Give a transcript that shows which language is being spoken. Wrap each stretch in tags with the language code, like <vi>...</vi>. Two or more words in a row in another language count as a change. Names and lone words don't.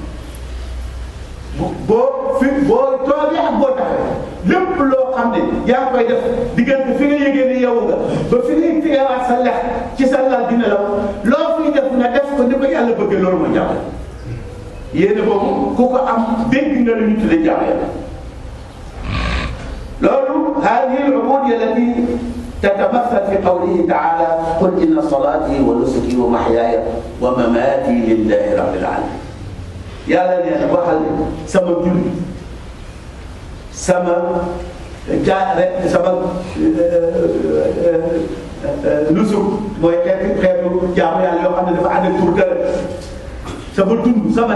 <wo>boo toogee ak boo taxee lépp loo xam ne yaa ngi koy def diggante fi nga yëgee ne yow nga ba fi ngay teewaat sa lex ci sa lal dina la loo fiy def nga def ko ni ko yàlla bëggee loolu mooy jaamu yéene boobu ku ko am dégg nga lu ñu tuddee jaamu yàlla</wo> <ar>loolu هذه العبودية التي تتمثل في قوله تعالى قل إن صلاتي ونسكي ومحياي ومماتي لله رب العالمين</ar> <wo>yàlla nee na waxal sama julli sama nusuk mooy xeetu jaamu yàlla yoo xam ne dafa ànd ak tur dara sama dund sama</wo>